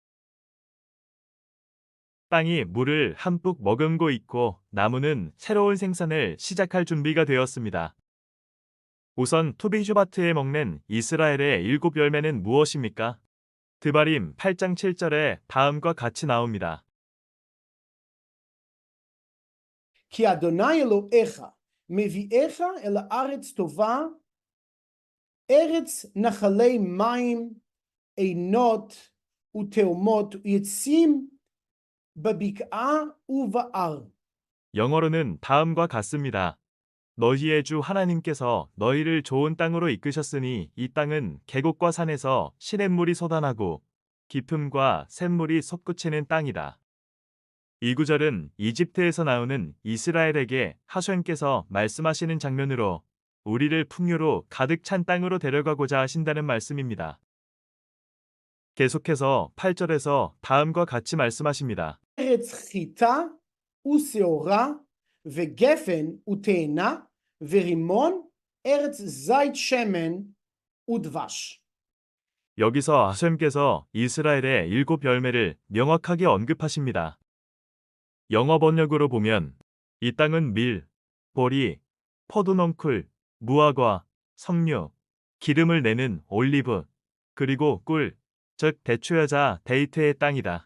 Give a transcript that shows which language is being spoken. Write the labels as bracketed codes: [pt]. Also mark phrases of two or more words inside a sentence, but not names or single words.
[ko] 땅이 물을 한뿍 머금고 있고 나무는 새로운 생산을 시작할 준비가 되었습니다. 우선 투비슈바트에 먹는 이스라엘의 7열매는 무엇입니까? 드바림 8장 7절에 다음과 같이 나옵니다. [he] כי אדוני אלוהיך מביאך אל הארץ טובה, ארץ נחלי מים, עינות ותהומות, ויצים בבקעה ובהר. [ko] 영어로는 다음과 같습니다. 너희의 주 하나님께서 너희를 좋은 땅으로 이끄셨으니 이 땅은 계곡과 산에서 시냇물이 솟아나고 깊음과 샘물이 솟구치는 땅이다. 이 구절은 이집트에서 나오는 이스라엘에게 하쇰께서 말씀하시는 장면으로 우리를 풍요로 가득 찬 땅으로 데려가고자 하신다는 말씀입니다. 계속해서 8절에서 다음과 같이 말씀하십니다. [he] ארץ חיטה ושעורה וגפן ותאנה ורימון, ארץ זית שמן ודבש. [ko] 여기서 하쇰께서 이스라엘의 7열매를 명확하게 언급하십니다. 영어 번역으로 보면 이 땅은 밀, 보리, 포도농쿨, 무화과, 석류, 기름을 내는 올리브, 그리고 꿀, 즉 대추여자 데이트의 땅이다.